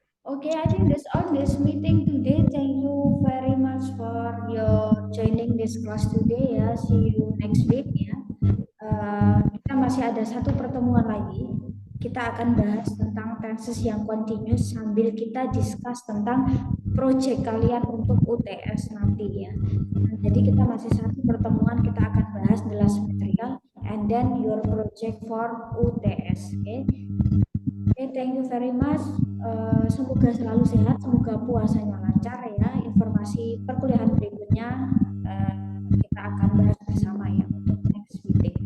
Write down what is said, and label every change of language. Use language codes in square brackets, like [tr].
[en] Okay, I think that's all this meeting today. Thank you very much for your joining this class today ya. See you next week ya. [id] Kita masih ada satu pertemuan lagi. Kita akan bahas tentang tenses yang continuous sambil kita discuss tentang project kalian untuk UTS nanti ya. Jadi kita masih satu pertemuan, kita akan bahas [en] the last material and then your project for UTS. Okay, thank you very much. [id] Semoga selalu sehat, semoga puasanya lancar ya. Informasi perkuliahan berikutnya kita akan bahas bersama ya untuk next meeting.